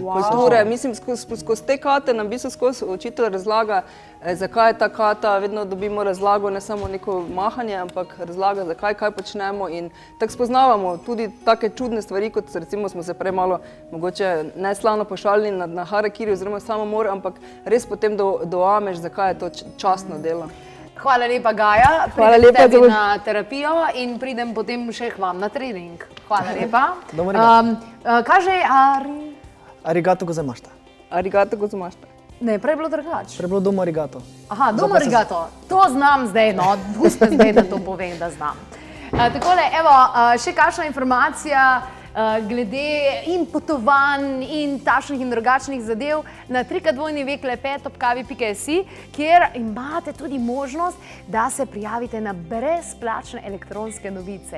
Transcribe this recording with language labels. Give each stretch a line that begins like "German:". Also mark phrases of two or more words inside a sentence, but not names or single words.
Slovenian: Kulture, mislim, skozi te kate nam v bistvu skozi učitelj razlaga, zakaj je ta kata, vedno dobimo razlago, ne samo neko mahanje, ampak razlaga, zakaj, kaj počnemo in tako spoznavamo tudi take čudne stvari, kot recimo smo se prej malo mogoče neslavno pošalili na harakiri oziroma samomor, ampak res potem doameš, zakaj je to častno delo. Hvala lepa, Gaja. Pridem tebi na terapijo in pridem potem še k vam na trening. Hvala lepa. Kaže
Japanese: Arigato gozaimašita. Arigato gozaimašita.
Slovenian: Ne, prej je bilo drugače. Prej je bilo
Japanese: domo arigato. Aha, domo arigato.
Slovenian: To znam zdaj, no. Pusti zdaj, da to povem, da znam. Takole, evo, še kakšna informacija glede in potovanj in takšnih in drugačnih zadev na www.klepet@kavi.si, kjer imate tudi možnost, da se prijavite na brezplačne elektronske novice.